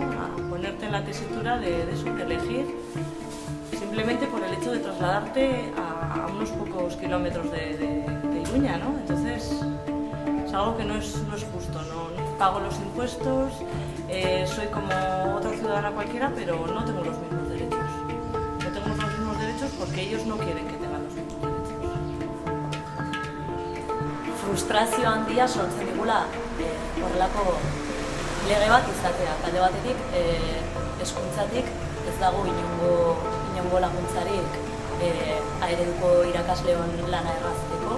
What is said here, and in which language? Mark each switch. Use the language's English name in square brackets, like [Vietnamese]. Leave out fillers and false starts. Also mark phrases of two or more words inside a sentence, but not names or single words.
[Spanish] A ponerte en la tesitura de eso, de elegir, simplemente por el hecho de trasladarte a unos pocos kilómetros de Iruña, ¿no? Entonces es algo que no es justo, ¿no? Pago los impuestos, soy como otra ciudadana cualquiera, pero no tengo los mismos derechos. No tengo los mismos derechos porque ellos no quieren que tengan los mismos derechos. [Basque] Frustrazio handia sortzen digula horrelako lege bat izatea. Alde batetik, hezkuntzatik ez dago inongo laguntzarik A-ereduko irakasleon lana errazteko.